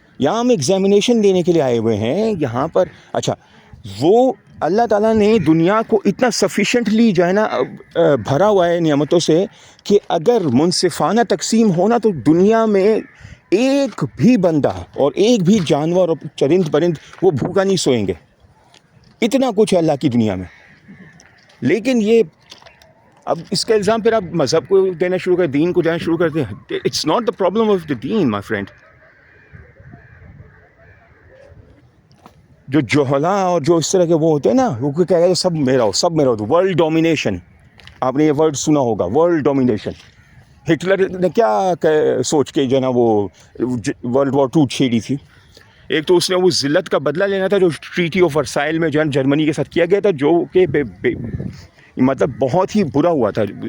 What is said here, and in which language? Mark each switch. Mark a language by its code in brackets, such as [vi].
[ur] یہاں ہم ایگزامینیشن دینے کے لیے آئے ہوئے ہیں یہاں پر. اچھا، وہ اللہ تعالیٰ نے دنیا کو اتنا سفیشینٹلی جو ہے نا بھرا ہوا ہے نعمتوں سے کہ اگر منصفانہ تقسیم ہونا تو دنیا میں ایک بھی بندہ اور ایک بھی جانور اور چرند پرند وہ بھوکا نہیں سوئیں گے. اتنا کچھ ہے اللہ کی دنیا میں. لیکن یہ اب اس کا الزام پھر آپ مذہب کو دینا شروع کر، دین کو دینا شروع کرتے ہیں. [en] It's not the problem of the دین my friend. [ur] جو جوہلا اور جو اس طرح کے وہ ہوتے ہیں نا، وہ کہہ رہے ہیں سب میرا ہو، سب میرا ہو. ورلڈ ڈومینیشن، آپ نے یہ ورڈ سنا ہوگا، ورلڈ ڈومینیشن. ہٹلر نے کیا سوچ کے جو ہے نا وہ ورلڈ وار 2 چھیڑی تھی؟ ایک تو اس نے وہ ذلت کا بدلہ لینا تھا جو ٹریٹی آف ورسائل میں جو ہے جرمنی کے ساتھ کیا گیا تھا، جو کہ مطلب بہت ہی برا ہوا تھا.